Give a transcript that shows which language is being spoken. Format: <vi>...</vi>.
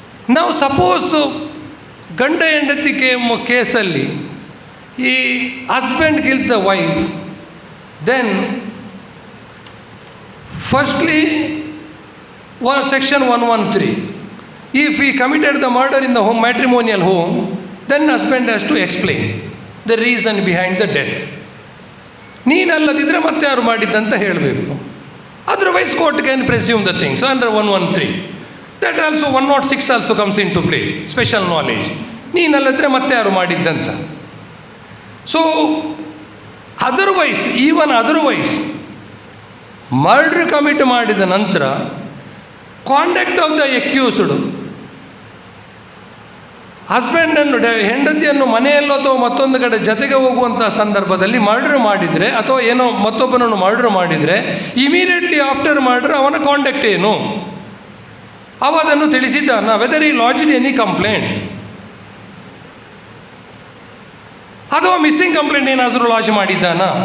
<kn>ನಾವು ಸಪೋಸ್ ಗಂಡ ಹೆಂಡತಿ ಕೇಸಲ್ಲಿ ಈ</kn> <en>Husband kills the wife, then firstly section 113, if he committed the murder in the home, matrimonial home, then husband has to explain the reason behind the death.</en> <kn>ನೀನಲ್ಲದಿದ್ದರೆ ಮತ್ತೆ ಯಾರು ಮಾಡಿದ್ದಂತ ಹೇಳಬೇಕು.</kn> <en>Otherwise court can presume the things under 113. That also 106 also comes into play, special knowledge.</en> <kn>ನೀನಲ್ಲದಿದ್ದರೆ ಮತ್ತೆ ಯಾರು ಮಾಡಿದ್ದಂತ. So otherwise, even otherwise murder commit ಮಾಡಿದ ನಂತರ</kn> <en>conduct of the accused,</en> <kn>ಹಸ್ಬೆಂಡನ್ನು ಹೆಂಡತಿಯನ್ನು ಮನೆಯಲ್ಲೋ ಅಥವಾ ಮತ್ತೊಂದು ಕಡೆ ಜೊತೆಗೆ ಹೋಗುವಂಥ ಸಂದರ್ಭದಲ್ಲಿ ಮರ್ಡರ್ ಮಾಡಿದರೆ ಅಥವಾ ಏನೋ ಮತ್ತೊಬ್ಬನನ್ನು ಮರ್ಡರ್ ಮಾಡಿದರೆ,</kn> <en>immediately after murder</en> <kn>ಅವನ ಕಾಂಡಕ್ಟ್ ಏನು, ಅವ ಅದನ್ನು ತಿಳಿಸಿದ್ದಾನ,</kn> <en>whether he lodged any complaint</en> <kn>ಅಥವಾ ಮಿಸ್ಸಿಂಗ್ ಕಂಪ್ಲೇಂಟ್ ಏನಾದರೂ ಲಾಂಚ್ ಮಾಡಿದ್ದಾನ.</kn>